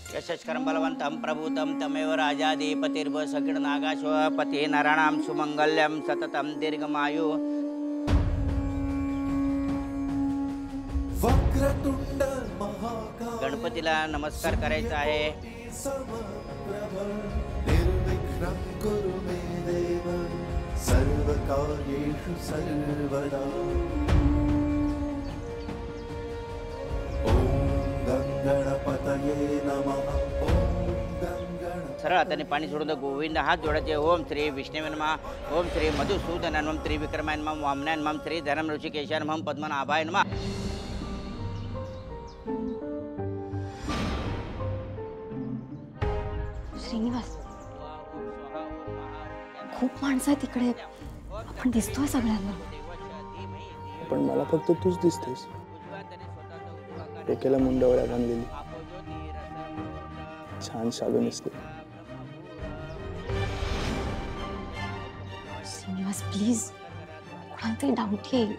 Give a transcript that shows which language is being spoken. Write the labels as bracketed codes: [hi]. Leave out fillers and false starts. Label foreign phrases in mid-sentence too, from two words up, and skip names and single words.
[sa] यशस्करं बलवन्तं प्रभूतं तमेव राजाधिपतिर्व सकीर्नागाश्वपति नराणां सुमंगल्यं सततं दीर्घमायु। वक्रतुंड महाकाय [mr] गणपतीला नमस्कार करायचा आहे। [sa] निर्विघ्नं कुरु मे देव सर्वकार्येषु सर्वदा। गणपतये नमः। [mr] सरळ हाताने पाणी सोडून गोविंद हात जोडायचे। [sa] ओम श्री विष्णवे नमः, ओम श्री मधुसूदनाय नमः, त्रिविक्रमाय नमः, वामनाय नमः, श्री धनम ऋषिकेशाय नमः, पद्मनाभाय नमः। [mr] श्रीनिवास, खूप माणसं आहेत तिकडे, आपण दिसतोय सगळ्यांना। पण मला फक्त तूच दिसतेस, डोक्याला मुंडावळ्या बांधलेली, छान शालू नेसले। श्रीनिवास प्लीज, कोणाला तरी डाऊट येईल।